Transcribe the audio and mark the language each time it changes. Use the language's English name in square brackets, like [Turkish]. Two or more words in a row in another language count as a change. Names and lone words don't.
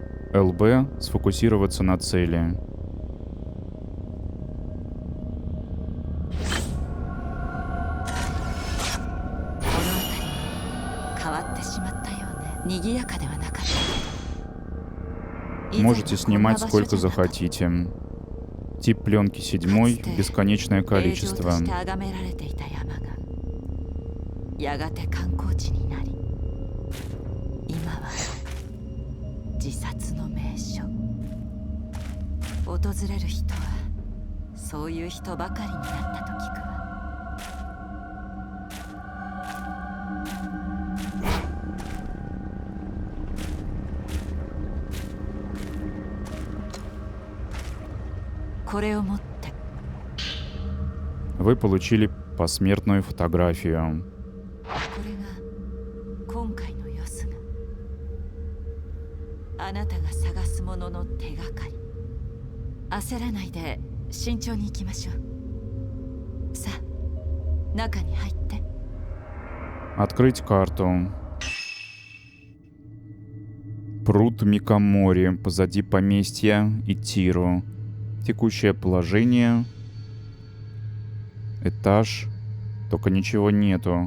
[Russian] ЛБ — сфокусироваться на цели. Можете снимать сколько захотите. Тип пленки 7, бесконечное количество. [Japanese] やがて観光地になり、今は自殺の名所。訪れる人はそういう人ばかりになったと聞くわ。これを持って。 [Russian] Вы получили посмертную фотографию. [Japanese] これが今回のヨスがあなたが探すものの手がかり。焦らないで慎重に行きましょう。さあ、中に入って。 [Russian] Открыть карту. Пруд Микомори, позади поместья Итиру. Текущее положение. Этаж. Только ничего нету.